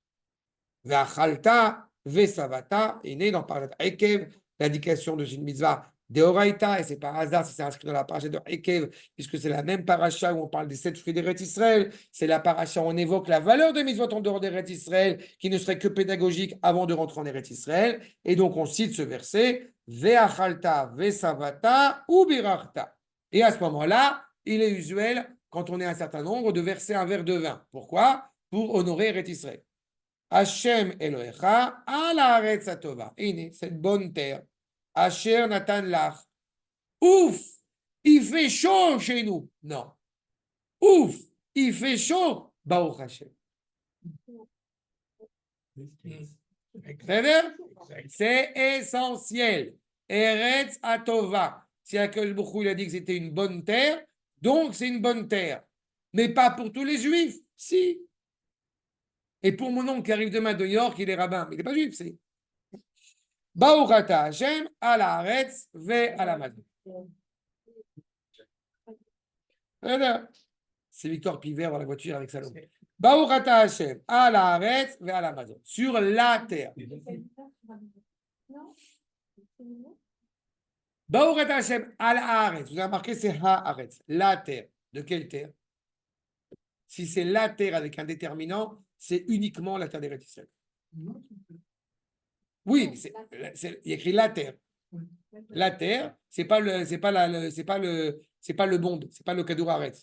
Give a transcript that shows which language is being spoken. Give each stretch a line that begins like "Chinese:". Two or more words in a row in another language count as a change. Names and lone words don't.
Hebrew: ואכלת ושבעת,
French: est né dans Parashat Ekev, l'indication de une
Hebrew: מצוה דאורייתא,
French: et c'est par hasard si c'est inscrit dans la paracha de Ekev, puisque c'est la même paracha où on parle des 7 fruits d'Eretz Israël, c'est la paracha où on évoque la valeur des mitzvot en dehors d'Eretz Israël, qui ne serait que pédagogique avant de rentrer en Eretz Israël, et donc on cite ce verset,
Hebrew: ואכלת ושבעת וברכת.
French: Et à ce moment-là, il est usuel, quand on est un certain nombre, de verser un verre de vin. Pourquoi? Pour honorer Eretz Israël.
Hebrew: השם אלהיך על הארץ הטובה.
French: Cette bonne terre.
Hebrew: אשר נתן לך.
French: Ouf, il fait chaud chez nous. Non. Ouf, il fait chaud.
Hebrew: ברוך השם.
French: C'est essentiel.
Hebrew: ארץ הטובה. Si הקדוש ברוך הוא,
French: il a dit que c'était une bonne terre, donc c'est une bonne terre. Mais pas pour tous les juifs. Si. Et pour mon oncle qui arrive demain de New York, il est rabbin, mais il n'est pas juif, c'est.
Hebrew: ברוך אתה השם על הארץ ועל המזון.
French: C'est Victor Pivert dans la voiture avec Salomon.
Hebrew: ברוך אתה השם על הארץ ועל המזון.
French: Sur la terre.
Hebrew: ברוך אתה השם על הארץ.
French: Vous avez remarqué, c'est haaretz. La terre. De quelle terre? Si c'est la terre avec un déterminant, c'est uniquement la terre d'Eretz Israël. Oui, mais il y a écrit la terre. La terre, c'est pas le monde, c'est pas le
Hebrew: כדור הארץ.